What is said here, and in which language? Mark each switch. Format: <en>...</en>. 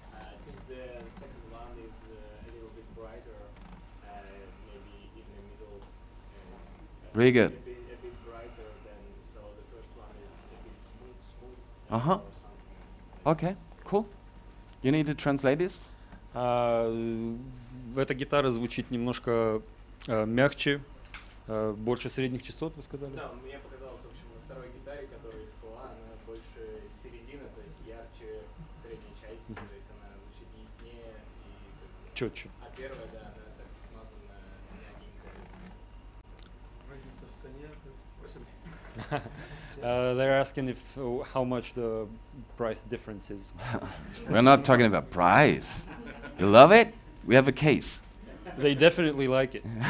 <en>I think the second one is a little bit brighter, maybe in the middle. Very good. A bit brighter than, so the first one is a bit smooth. Uh-huh. Or something. Okay, cool. You need to translate this?</en> <ru>Эта гитара звучит немножко мягче, больше средних частот, вы сказали? Да, мне показалось, в общем, на второй гитаре, которая из Koa, она больше середина, то есть ярче средней части, то есть она звучит яснее и Четче. а первая, да, она так смазана, мягенькая. Разница в цене, спросим.</ru> <en>They're asking if how much the price difference is. We're not talking about price. You love it? We have a case. They definitely like it.</en>